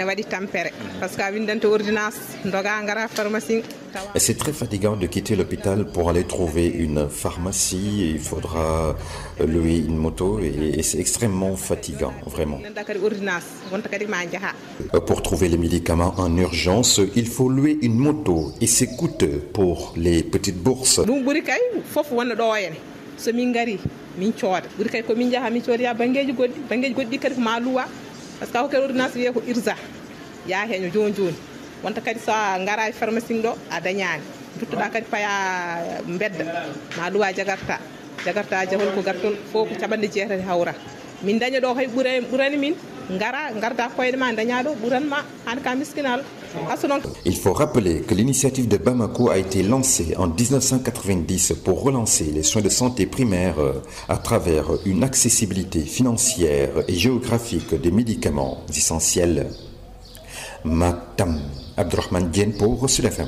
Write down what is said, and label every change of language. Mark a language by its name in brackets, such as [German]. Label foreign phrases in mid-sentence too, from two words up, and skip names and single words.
[French] Et c'est très fatigant de quitter l'hôpital pour aller trouver une pharmacie. Il faudra louer une moto et c'est extrêmement fatigant, vraiment. Pour trouver les médicaments en urgence, il faut louer une moto et c'est coûteux pour les petites bourses. [Fula] So min gari min cooda ɓuri kay ko min jaha min cooda bangeji goɗɗi kadi ko ma luwa par ce que hokere ordonnance wiye ko irsa ya heño joni joni wonta kadi sa gara e pharmacie ɗo a dañani duttoɗa kadi paya bedda ma luwa jagarta jahol ko gartol fof ko caɓanɗe 6 hawra min daña ɗo hay ɓurani min garda koyɗe ma daña ɗo ɓuranma hande ka miskinal. [French] Il faut rappeler que l'initiative de Bamako a été lancée en 1990 pour relancer les soins de santé primaires à travers une accessibilité financière et géographique des médicaments essentiels. Matam, Abdourahmane Dieng pour Sud FM.